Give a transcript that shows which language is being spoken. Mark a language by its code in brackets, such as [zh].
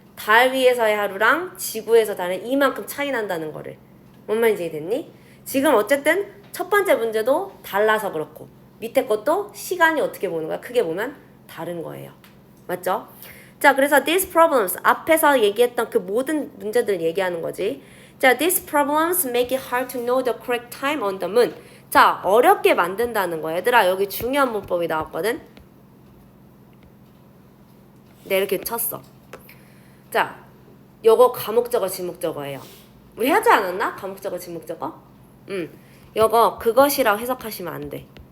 [ko] 달 위에서의 하루랑 지구에서 다른 이만큼 차이 난다는 거를. 뭔 말인지 됐니? 지금 어쨌든 첫 번째 문제도 달라서 그렇고 밑에 것도 시간이 어떻게 보는 거야? 크게 보면 다른 거예요. 맞죠? 자, 그래서 [en] these problems [ko] 앞에서 얘기했던 그 모든 문제들 얘기하는 거지. [en] 자, these problems make it hard to know the correct time on the moon. [ko] 자, 어렵게 만든다는 거야. 얘들아, 여기 중요한 문법이 나왔거든. 네, 이렇게 쳤어. 자, 요거 가목적어, 지목적어예요. 우리 하지 않았나? 가목적어, 지목적어? 요거 그것이라고 해석하시면 안 돼.